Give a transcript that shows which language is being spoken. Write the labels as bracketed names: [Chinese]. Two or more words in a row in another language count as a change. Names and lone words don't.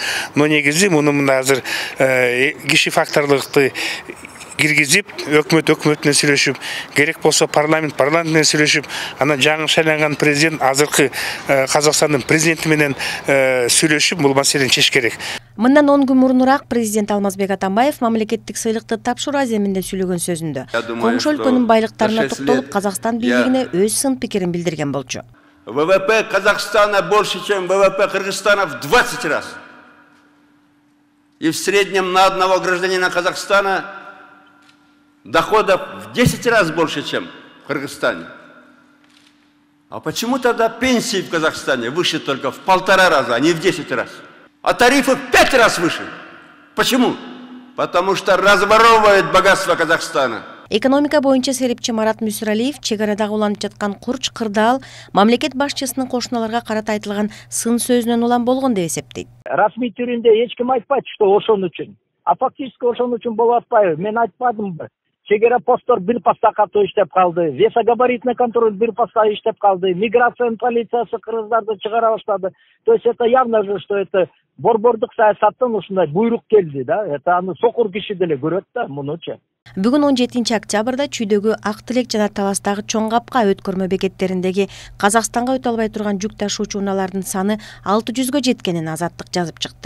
[Kyrgyz] Но негизи муну мында азыр киши факторлукты киргизип, өкмөт менен сүйлөшүп, керек болсо парламент менен сүйлөшүп, анан жаңы шайланган президент азыркы Казакстандын президенти менен сүйлөшүп, бул маселени чечиш керек. Мындан 10 күн мурунураак президент Алмазбек Атамбаев мамлекеттик сыйлыкты тапшыруу аземинде сүйлөгөн сөзүндө коңшу өлкөнүн байлыктарына токтолуп Казакстан бийлигине өз сын пикирин билдирген болчу. [Russian] ВВП Казахстана больше, чем ВВП Кыргызстана в 20 раз. И в среднем на одного гражданина Казахстана доходов в 10 раз больше, чем в Кыргызстане. А почему тогда пенсии в Казахстане выше только в 1,5 раза, а не в 10 раз? А тарифы в 5 раз выше. Почему? Потому что разворовывает богатство Казахстана. [Kyrgyz] Экономика боюнча серепчи Марат Мүсүралиев чек арадагы уланып жаткан курч кырдаал мамлекет башчысынын кошуналарга карата айтылган сын сөзүнөн улам болгон деп эсептейт. Расмий түрүндө эч ким айтпайт, что ошон үчүн. А фактически ошон үчүн болуп атпайбы? Мен айтпадымбы? чегара посттор бир паста катуу иштеп калды, [Russian] весогабаритный контроль [Kyrgyz] бир паста иштеп калды, миграция полициясы кыргыздарды чыгара баштады. [Russian] То есть это явно же, что это [Kyrgyz] борбордук саясаттан ушундай буйрук келди да. Это аны сокур киши деле көрөт да мунучу. Бүгүн 17 октябрда Чүйдөгү Ак Тилек жана Таластагы Чоң Капка өткөрмө бекеттериндеги Казакстанга өтө албай турган жүк ташуучу унаалардын саны 600гө жеткенин Азаттык жазып чыкты.